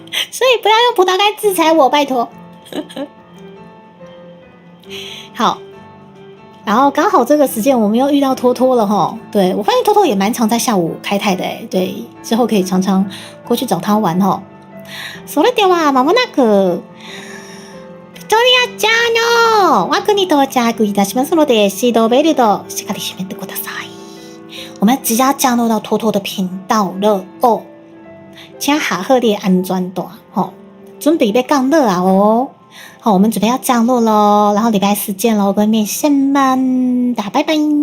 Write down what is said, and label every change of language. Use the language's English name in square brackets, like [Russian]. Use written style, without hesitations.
[Chinese] 所以不要用葡萄干制裁我，拜托。好，然后刚好这个时间我们又遇到托托了齁。对，我发现托托也蛮常在下午开台的对，之后可以常常过去找他玩齁。 [Japanese] それではまもなくビトリアちゃんの枠に到着いたしますので、シートベルトしっかり締めてください。 [Chinese] 我们即将降落到托托的频道了哦。请好好的安全带准备要降落啊哦。好，我们准备要降落咯，然后礼拜4见咯，各位面线们，大家拜拜。